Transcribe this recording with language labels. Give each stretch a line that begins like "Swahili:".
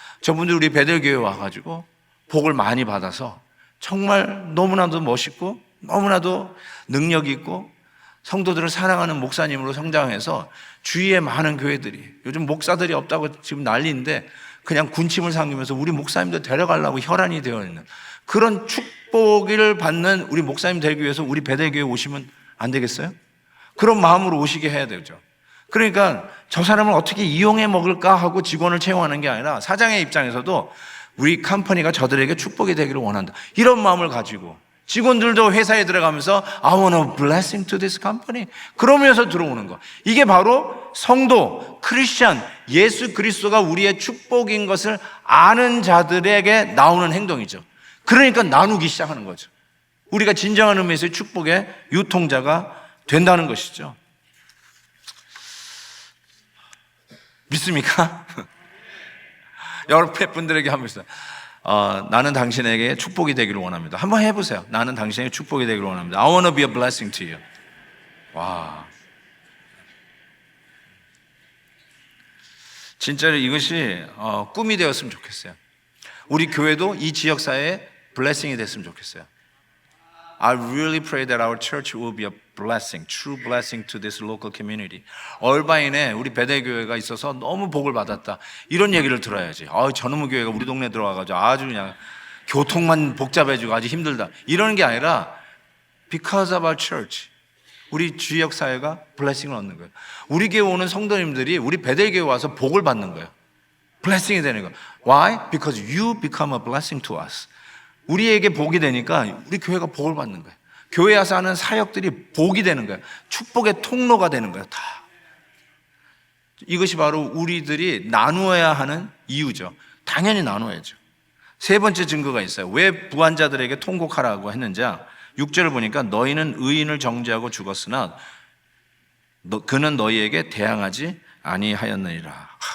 Korean: 저분들 우리 베델교회 와가지고 복을 많이 받아서 정말 너무나도 멋있고 너무나도 능력 있고 성도들을 사랑하는 목사님으로 성장해서 주위에 많은 교회들이 요즘 목사들이 없다고 지금 난리인데 그냥 군침을 삼기면서 우리 목사님들 데려가려고 혈안이 되어 있는 그런 축복을 받는 우리 목사님 되기 위해서 우리 베델교회 오시면 안 되겠어요? 그런 마음으로 오시게 해야 되죠. 그러니까 저 사람을 어떻게 이용해 먹을까 하고 직원을 채용하는 게 아니라 사장의 입장에서도 우리 컴퍼니가 저들에게 축복이 되기를 원한다. 이런 마음을 가지고 직원들도 회사에 들어가면서 I want a blessing to this company. 그러면서 들어오는 거. 이게 바로 성도, 크리스천, 예수 그리스도가 우리의 축복인 것을 아는 자들에게 나오는 행동이죠. 그러니까 나누기 시작하는 거죠. 우리가 진정한 의미에서의 축복의 유통자가 된다는 것이죠. 믿습니까? 옆에 분들에게 한번 있어요. 나는 당신에게 축복이 되기를 원합니다. 한번 해보세요. 나는 당신에게 축복이 되기를 원합니다.
English: I want to be a blessing to you.
Korean: 와, 진짜로 이것이 꿈이 되었으면 좋겠어요. 우리 교회도 이 지역사회에 blessing이 됐으면 좋겠어요.
English: I really pray that our church will be a blessing, true blessing to this local community.
Korean: 얼바인에 우리 베델교회가 있어서 너무 복을 받았다. 이런 얘기를 들어야지. 저놈의 교회가 우리 동네 들어와가지고 아주 그냥 교통만 복잡해지고 아주 힘들다. 이러는 게 아니라 because of our church, 우리 지역사회가 blessing을 얻는 거예요. 우리 교회 오는 성도님들이 우리 베델교회 와서 복을 받는 거예요. blessing이 되는 거예요.
English: Why? Because you become a blessing to us.
Korean: 우리에게 복이 되니까 우리 교회가 복을 받는 거예요. 교회 와서 하는 사역들이 복이 되는 거예요. 축복의 통로가 되는 거예요. 다. 이것이 바로 우리들이 나누어야 하는 이유죠. 당연히 나눠야죠. 세 번째 증거가 있어요. 왜 부한자들에게 통곡하라고 했는지 6절을 보니까 너희는 의인을 정죄하고 죽었으나 그는 너희에게 대항하지 아니하였느니라.